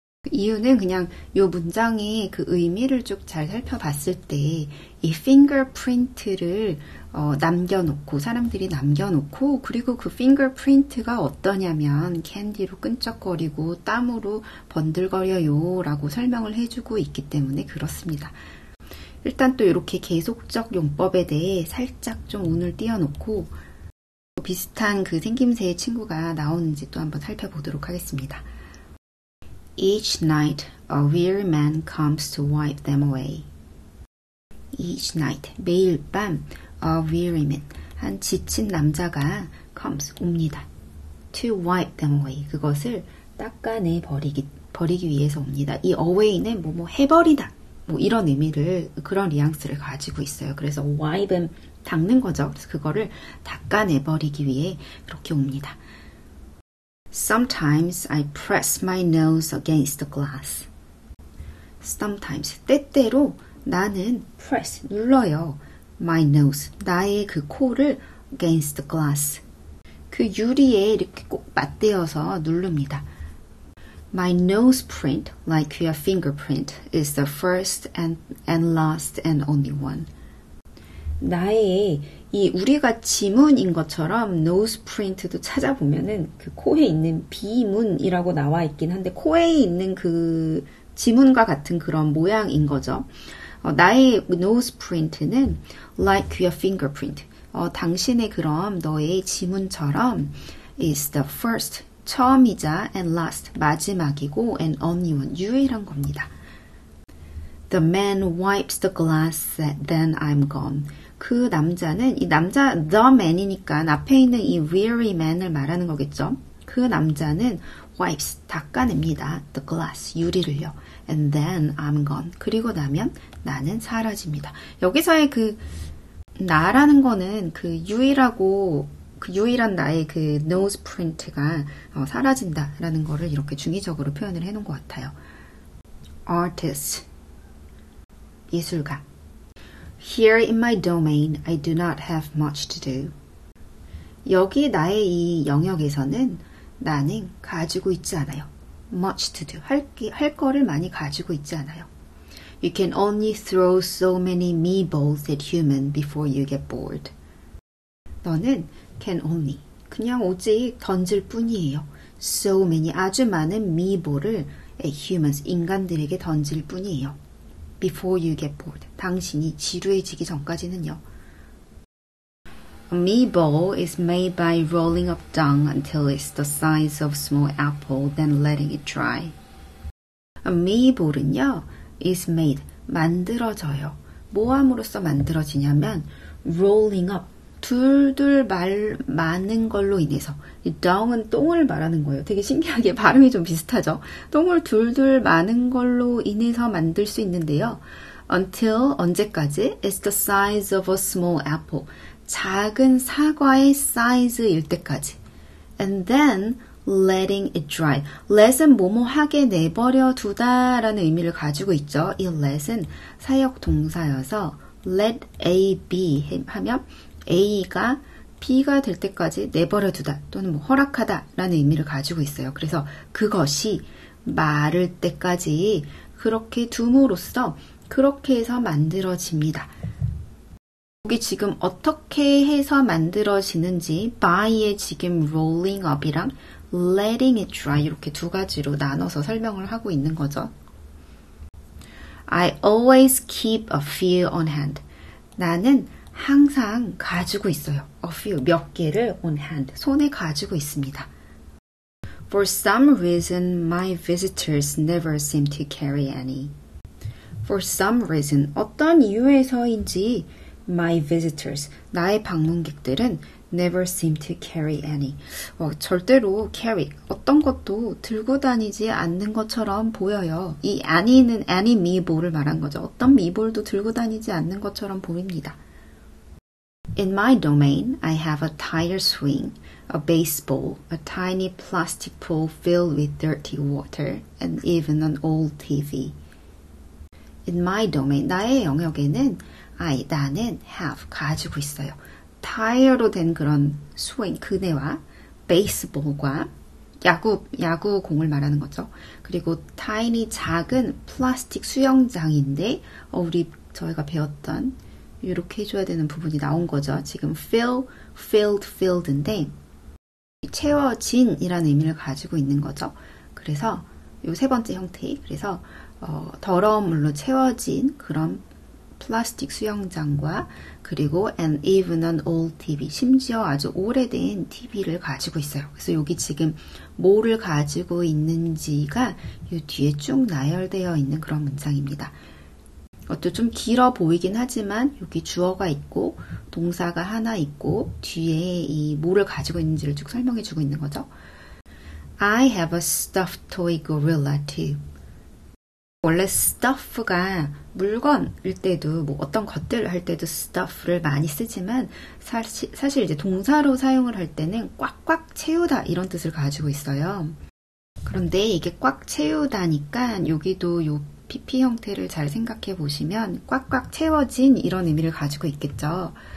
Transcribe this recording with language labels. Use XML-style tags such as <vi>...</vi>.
<ko>이유는 그냥 이 문장의 그 의미를 쭉 잘 살펴봤을 때 이 fingerprint를 남겨놓고 사람들이 남겨놓고 그리고 그 fingerprint가 어떠냐면 캔디로 끈적거리고 땀으로 번들거려요 라고 설명을 해주고 있기 때문에 그렇습니다. 일단 또 이렇게 계속적 용법에 대해 살짝 좀 운을 띄워놓고 비슷한 그 생김새의 친구가 나오는지 또 한번 살펴보도록 하겠습니다.</ko> <en>Each night a weary man comes to wipe them away. Each night,</en> <ko>매일 밤</ko> <en>a weary man,</en> <ko>한 지친 남자가</ko> <en>comes,</en> <ko>옵니다.</ko> <en>to wipe them away.</en> <ko>그것을 닦아내 버리기 위해서 옵니다. 이 away는 뭐뭐 해버리다. 뭐 이런 의미를, 그런 뉘앙스를 가지고 있어요. 그래서 wipe은 닦는 거죠. 그래서 그거를 닦아내버리기 위해 그렇게 옵니다.</ko> <en>Sometimes I press my nose against the glass. Sometimes,</en> <ko>때때로 나는</ko> <en>press,</en> <ko>눌러요.</ko> <en>My nose,</en> <ko>나의 그 코를</ko> <en>against the glass.</en> <ko>그 유리에 이렇게 꼭 맞대어서 누릅니다.</ko> <en>My nose print, like your fingerprint, is the first and last and only one.</en> <ko>나의 이 우리가 지문인 것처럼 nose print도 찾아보면은 그 코에 있는 비문이라고 나와 있긴 한데 코에 있는 그 지문과 같은 그런 모양인 거죠.</ko> <en>나의 nose print는 like your fingerprint.</en> <ko>당신의 그럼 너의 지문처럼</ko> <en>is the first,</en> <ko>처음이자</ko> <en>and last,</en> <ko>마지막이고</ko> <en>and only one,</en> <ko>유일한 겁니다.</ko> <en>The man wipes the glass, then I'm gone.</en> <ko>그 남자는, 이 남자</ko> <en>the man</en> <ko>이니까 앞에 있는 이 weary man을 말하는 거겠죠. 그 남자는 wipes, 닦아냅니다.</ko> <en>The glass,</en> <ko>유리를요.</ko> <en>And then I'm gone.</en> <ko>그리고 나면 나는 사라집니다. 여기서의 그 나라는 거는 그 유일하고 그 유일한 나의 그 nose print가 사라진다라는 거를 이렇게 중의적으로 표현을 해놓은 것 같아요. Artist, 예술가.</ko> <en>Here in my domain, I do not have much to do.</en> <ko>여기 나의 이 영역에서는 나는 가지고 있지 않아요.</ko> <en>Much to do,</en> <ko>할 거를 많이 가지고 있지 않아요.</ko> <en>You can only throw so many meatballs at human before you get bored.</en> <ko>너는</ko> <en>can only,</en> <ko>그냥 오직 던질 뿐이에요.</ko> <en>So many,</en> <ko>아주 많은 meatball을</ko> <en>at humans,</en> <ko>인간들에게 던질 뿐이에요.</ko> <en>Before you get bored,</en> <ko>당신이 지루해지기 전까지는요.</ko> <en>A meatball is made by rolling up dung until it's the size of a small apple, then letting it dry. A meatball은요, is made,</en> <ko>만들어져요. 뭐함으로써 만들어지냐면</ko> <en>rolling up,</en> <ko>둘둘 마는 걸로 인해서. 이 dung은 똥을 말하는 거예요. 되게 신기하게 발음이 좀 비슷하죠. 똥을 둘둘 마는 걸로 인해서 만들 수 있는데요.</ko> <en>Until,</en> <ko>언제까지?</ko> <en>It's the size of a small apple.</en> <ko>작은 사과의 size일 때까지.</ko> <en>And then letting it dry.</en> <ko>let은 뭐뭐 하게 내버려 두다라는 의미를 가지고 있죠. 이 let은 사역 동사여서 let A be 하면 A가 B가 될 때까지 내버려 두다 또는 뭐 허락하다 라는 의미를 가지고 있어요. 그래서 그것이 마를 때까지 그렇게 둠으로써 그렇게 해서 만들어집니다. 여기 지금 어떻게 해서 만들어지는지 by의 지금 rolling up이랑 letting it dry 이렇게 두 가지로 나눠서 설명을 하고 있는 거죠.</ko> <en>I always keep a few on hand.</en> <ko>나는 항상 가지고 있어요. A few, 몇 개를</ko> <en>on hand,</en> <ko>손에 가지고 있습니다.</ko> <en>For some reason, my visitors never seem to carry any. For some reason,</en> <ko>어떤 이유에서인지</ko> <en>my visitors,</en> <ko>나의 방문객들은</ko> <en>never seem to carry any.</en> <ko>절대로 carry, 어떤 것도 들고 다니지 않는 것처럼 보여요. 이 any는 any meatball을 말한 거죠. 어떤 meatball도 들고 다니지 않는 것처럼 보입니다.</ko> <en>In my domain, I have a tire swing, a baseball, a tiny plastic pool filled with dirty water, and even an old TV. In my domain,</en> <ko>나의 영역에는 나는 have, 가지고 있어요. 타이어로 된 그런 스윙, 그네와 베이스볼과 야구공을 말하는 거죠. 그리고 tiny, 작은 플라스틱 수영장인데 저희가 배웠던 이렇게 해줘야 되는 부분이 나온 거죠. 지금 fill, filled, filled인데 채워진이라는 의미를 가지고 있는 거죠. 그래서 이 세 번째 형태, 그래서 더러운 물로 채워진 그런 플라스틱 수영장과 그리고 an even an old TV, 심지어 아주 오래된 TV를 가지고 있어요. 그래서 여기 지금 뭐를 가지고 있는지가 이 뒤에 쭉 나열되어 있는 그런 문장입니다. 이것도 좀 길어 보이긴 하지만 여기 주어가 있고 동사가 하나 있고 뒤에 이 뭐를 가지고 있는지를 쭉 설명해 주고 있는 거죠.</ko> <en>I have a stuffed toy gorilla too.</en> <ko>원래 stuff가 물건일 때도 뭐 어떤 것들을 할 때도 stuff를 많이 쓰지만 사실 이제 동사로 사용을 할 때는 꽉꽉 채우다 이런 뜻을 가지고 있어요. 그런데 이게 꽉 채우다니까 여기도 요 PP 형태를 잘 생각해 보시면 꽉꽉 채워진 이런 의미를 가지고 있겠죠.</ko>